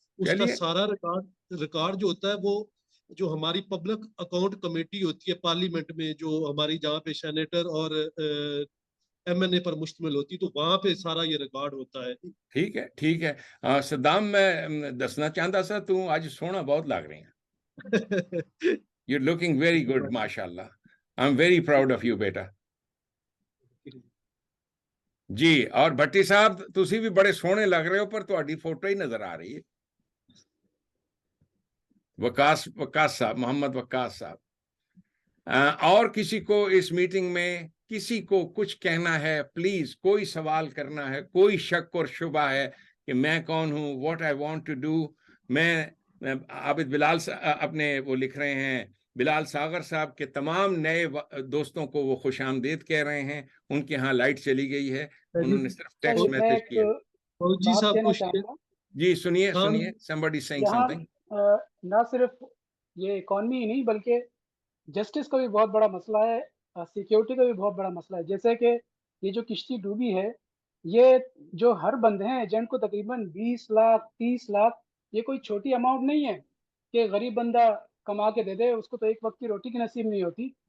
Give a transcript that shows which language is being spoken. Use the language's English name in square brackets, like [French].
[Urdu] اس کا سارا ریکارڈ جو ہوتا ہے, وہ جو ہماری پبلک اکاؤنٹ کمیٹی ہوتی ہے پارلیمنٹ میں, جو ہماری جہاں پہ سینیٹر اور MNA پر مشتمل ہوتی, تو وہاں پہ سارا یہ ریکارڈ ہوتا ہے. ٹھیک ہے, ٹھیک ہے. [Punjabi] صدام, میں دسنا چاہتا سا, تو آج سونا بہت لگ رہی ہیں. [English] You're looking very good, ماشاءاللہ. I'm very proud of you, بیٹا. [Punjabi] جی, اور بھٹی صاحب تسی بھی بڑے سونے لگ رہے ہو, پر تہاڈی فوٹو ہی نظر آ رہی ہے. [Urdu] وقاص صاحب, محمد وقاص صاحب. اور کسی کو اس میٹنگ میں کسی کو کچھ کہنا ہے, پلیز, کوئی سوال کرنا ہے, کوئی شک اور شبہ ہے کہ میں کون ہوں, [English] what I want to do. [Urdu] میں عابد بلال اپنے وہ لکھ رہے ہیں, بلال ساغر صاحب کے تمام نئے دوستوں کو وہ خوش آمدید کہہ رہے ہیں. ان کے ہاں لائٹ چلی گئی ہے, انہوں نے صرف ٹیکسٹ میسج کیا. جی صاحب [English] جی سنیے, somebody saying something. [Urdu] نہ صرف یہ اکانومی ہی نہیں بلکہ جسٹس کا بھی بہت بڑا مسئلہ ہے, سیکیورٹی کا بھی بہت بڑا مسئلہ ہے. جیسے کہ یہ جو کشتی ڈوبی ہے, یہ جو ہر بندے ہیں ایجنٹ کو تقریباً 20 لاکھ 30 لاکھ, یہ کوئی چھوٹی اماؤنٹ نہیں ہے کہ غریب بندہ کما کے دے دے, اس کو تو ایک وقت کی روٹی کی نصیب نہیں ہوتی.